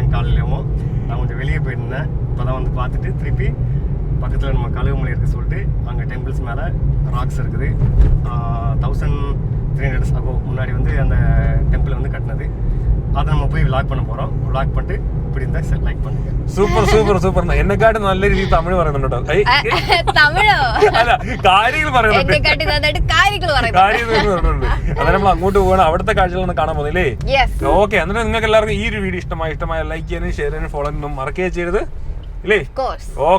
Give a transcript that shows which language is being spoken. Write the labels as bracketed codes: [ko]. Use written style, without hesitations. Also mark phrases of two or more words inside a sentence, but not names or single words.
[ta] வந்துட்டாங்க காலையிலேயும். நான் கொஞ்சம் வெளியே போயிருந்தேன். இப்போதான் வந்து பார்த்துட்டு திருப்பி பக்கத்தில் நம்ம கழுகுமலை இருக்குது சொல்லிட்டு அங்கே டெம்பிள்ஸ் மேலே ராக்ஸ் இருக்குது. 1300 அகோ முன்னாடி வந்து அந்த டெம்பிள் வந்து கட்டினது. அதை நம்ம போய் விளாக் பண்ண போகிறோம். விளாக் பண்ணிட்டு இப்படி இருந்தால் லைக் பண்ணுங்க. [en] super super super. [ml] എന്നെക്കാട്ടും നല്ല രീതിയിൽ തമിഴ് പറയുന്നുണ്ടോ? തമിഴോ? അല്ല, കാര്യങ്ങൾ പറയുന്നുണ്ട്. അന്നേരം നമ്മൾ അങ്ങോട്ട് പോകണം. അവിടുത്തെ കാഴ്ചകളൊന്ന് കാണാൻ പോകുന്നില്ലേ? ഓക്കെ. എന്നിട്ട് നിങ്ങൾക്ക് എല്ലാവർക്കും ഈ ഒരു വീഡിയോ ഇഷ്ടമായ ലൈക്ക് ചെയ്യാനും ഷെയർ ചെയ്യാനും ഫോളോ ചെയ്യാനും മറക്കുകയും ചെയ്യരുത് ഇല്ലേ?